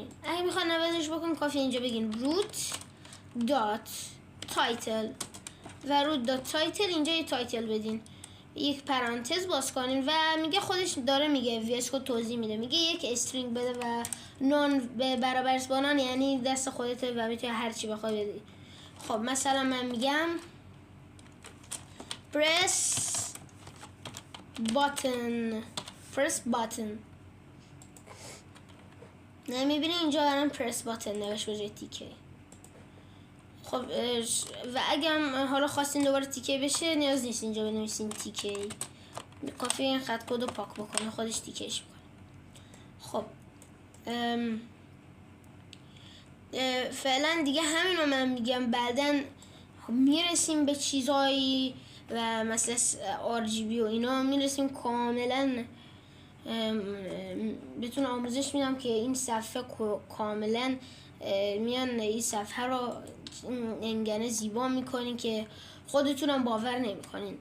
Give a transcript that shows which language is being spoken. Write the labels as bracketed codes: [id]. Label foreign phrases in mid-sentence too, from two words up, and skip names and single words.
[fa] اگه بخوان عوضش بکنین کافیه اینجا بگین [en] root dot title [fa] و [en] root dot title [fa] اینجا یه تایتل بدین، یک پرانتز باز کنین و میگه خودش داره میگه ویس کد توضیح میده، میگه یک استرینگ بده و نان به برابر با نان یعنی دست خودته و میتونی هر چی بخوای بدی. خب مثلا من میگم [en] press button [fa] نمیبینی اینجا برام [en] press button [fa] نوشت بجای تیکه. خب و اگه حالا خواستین دوباره تیکه بشه نیاز نیست اینجا بنویسین تیکه، کافیه این خط کد رو پاک بکنه خودش تیکهش بکنه. خب فعلا دیگه همین رو من میگم، بعدن میرسیم به چیزایی و مثلا RGB و اینا میرسیم کاملا بهتون آموزش میدم که این صفحه کاملا میان این صفحه رو انگنه زیبا میکنین که خودتونم باور نمیکنین.